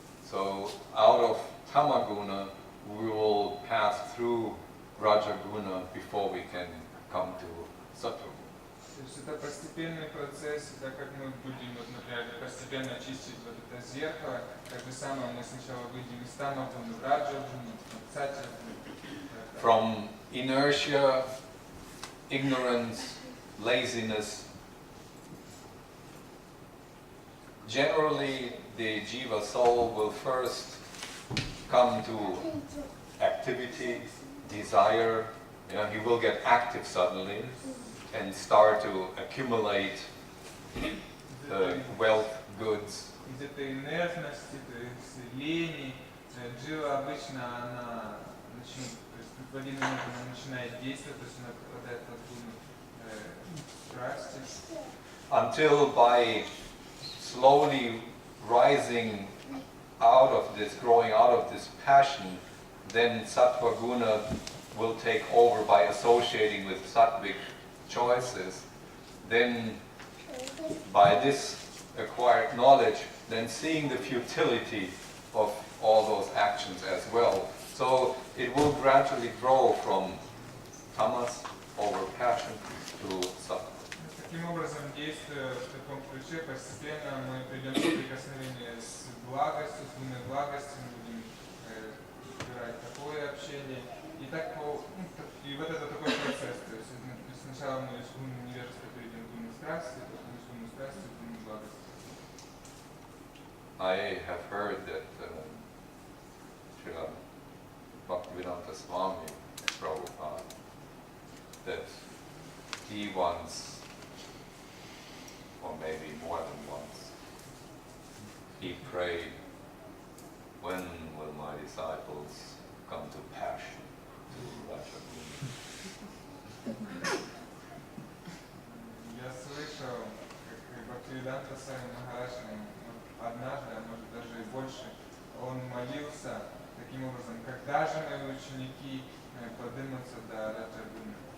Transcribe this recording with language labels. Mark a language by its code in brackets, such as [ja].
[en] So out of tamaguna, we will pass through rajaguna before we can come to sattva. [ru] То есть это постепенный процесс, это как мы будем, вот, например, постепенно чистить вот это зеркало, так же самое мы сначала выйдем из тамагуны в раджагуну, в сатьягуну. [en] From inertia, ignorance, laziness, generally the jiva soul will first come to activity, desire, he will get active suddenly and start to accumulate wealth, goods. [ru] Из этой инертности, то есть лени, джива обычно она начнет, то есть в один момент она начинает действовать, то есть она попадает в гуну страсти. [en] Until by slowly rising out of this, growing out of this passion, then sattva guna will take over by associating with sattvic choices. Then by this acquired knowledge, then seeing the futility of all those actions as well. So it will gradually grow from tamas over passion to sattva. [ru] Таким образом, действуя в таком ключе, постепенно мы придем в соприкосновение с благостью, с гуной благости, мы будем избирать такое общение. И так и вот это такой процесс. То есть сначала мы из гуны невежества перейдем в гуну страсти, потом из гуны страсти в гуну благости. [en] I have heard that Srila Bhaktivedanta Swami Prabhupada, that he once, or maybe more than once, he prayed, when will my disciples come to passion, to Rajaguna? [ru] Я слышал, как Бхактивиданта Свами Махарадж однажды, а может даже и больше, он молился таким образом, когда же мои ученики поднимутся до Раджагуны.